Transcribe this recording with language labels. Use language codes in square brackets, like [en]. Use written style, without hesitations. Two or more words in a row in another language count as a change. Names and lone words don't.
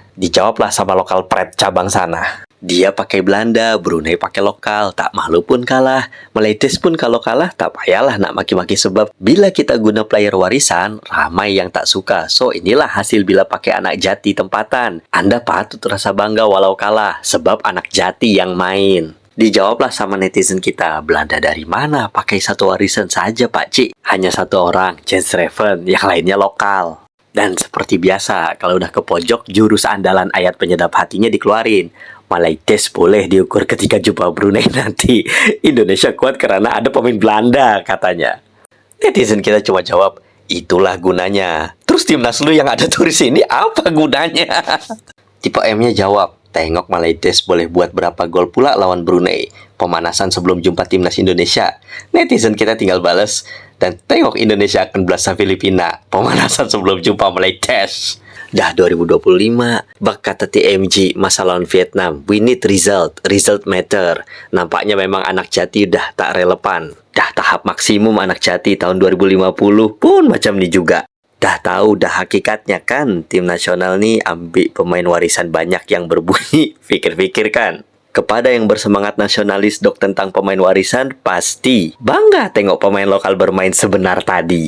[id] Dijawablah sama lokal pret cabang sana. Dia pakai Belanda, Brunei pakai lokal. [ms] Tak malu pun kalah. Malaites pun kalau kalah tak payahlah nak maki-maki, sebab bila kita guna player warisan, ramai yang tak suka. So inilah hasil bila pakai anak jati tempatan. Anda patut rasa bangga walau kalah, sebab anak jati yang main. [id] Dijawablah sama netizen kita, Belanda dari mana? Pakai satu warisan saja Pak Cik. Hanya satu orang, Jens Reven, yang lainnya lokal. Dan seperti biasa, kalau udah ke pojok, jurus andalan ayat penyedap hatinya dikeluarin. [ms] Malaites boleh diukur ketika jumpa Brunei nanti. [id] Indonesia kuat karena ada pemain Belanda, katanya. Netizen kita cuma jawab, itulah gunanya. Terus timnas lu yang ada turis ini apa gunanya? [ms] Tipe M-nya jawab, tengok Malaites boleh buat berapa gol pula lawan Brunei. Pemanasan sebelum jumpa timnas Indonesia. Netizen kita tinggal bales, dan tengok Indonesia akan belasah Filipina. Pemanasan sebelum jumpa Malaites. Dah 2025, bak kata TMG masa lawan Vietnam, [en] we need result matter. [ms] Nampaknya memang anak jati udah tak relevan. Dah tahap maksimum anak jati tahun 2050 pun macam ni juga. Dah tahu dah hakikatnya kan, tim nasional ni ambil pemain warisan banyak yang berbunyi, fikir-fikir kan. Kepada yang bersemangat nasionalis dok tentang pemain warisan, pasti bangga tengok pemain lokal bermain sebenar tadi.